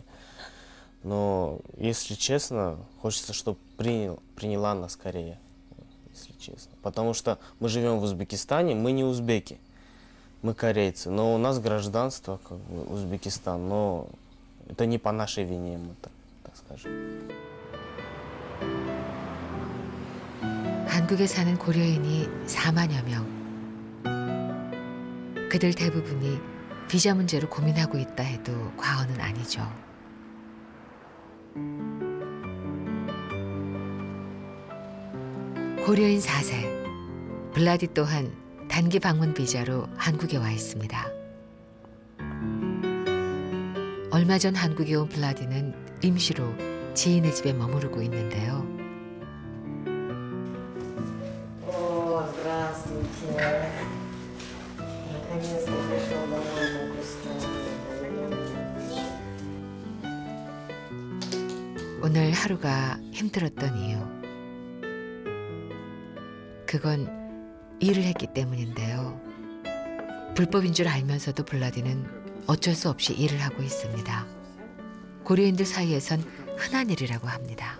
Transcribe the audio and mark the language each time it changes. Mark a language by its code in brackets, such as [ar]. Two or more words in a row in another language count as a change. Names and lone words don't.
[ru] Но, если честно, хочется, чтобы приняла нас Корея, если честно. Потому что мы живем в Узбекистане, мы не узбеки, мы корейцы. Но у нас гражданство, как бы, Узбекистан, но это не по нашей вине, мы так скажем. [ko] 한국에 사는 고려인이 4만여 명. 그들 대부분이 비자 문제로 고민하고 있다 해도 과언은 아니죠. 고려인 4세, 블라디 또한 단기 방문 비자로 한국에 와 있습니다. 얼마 전 한국에 온 블라디는 임시로 지인의 집에 머무르고 있는데요. [ru] Здравствуйте. Наконец-то пришел домой мой Костя. [ko] 오늘 하루가 힘들었던 이유. 그건 일을 했기 때문인데요. 불법인 줄 알면서도 블라디는 어쩔 수 없이 일을 하고 있습니다. 고려인들 사이에선 흔한 일이라고 합니다.